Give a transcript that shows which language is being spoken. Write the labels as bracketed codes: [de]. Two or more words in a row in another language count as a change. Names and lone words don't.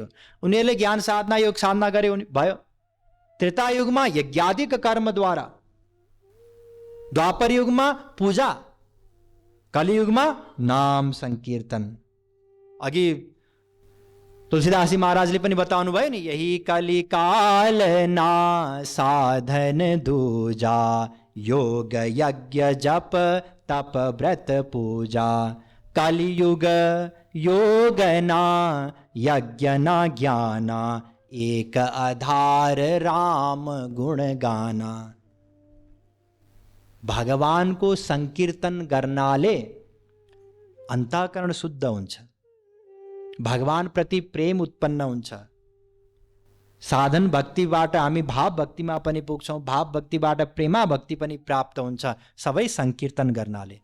[ne] उनीहरूले ज्ञान साधना, योग साधना गरे भयो। त्रेतायुगमा यज्ञादिक कर्मद्वारा, द्वापर युगमा पूजा, कलियुगमा नाम संकीर्तन। अघि तुलसीदास जी महाराजले पनि बताउनु भयो नि, [awa] यही कलिकाल ना साधन दूजा, योग यज्ञ जप तप व्रत पूजा। कलियुग योग ना यज्ञ ना ज्ञाना, एक आधार राम गुण गाना। [ne] भगवानको संकीर्तन गर्नाले अन्तःकरण शुद्ध हुन्छ, भगवान प्रति प्रेम उत्पन्न हुन्छ, साधन भक्तिबाट हामी भाव भक्तिमा पनि पुग्छौँ, भाव भक्तिबाट प्रेमा भक्ति पनि प्राप्त हुन्छ, सबै संकीर्तन गर्नाले।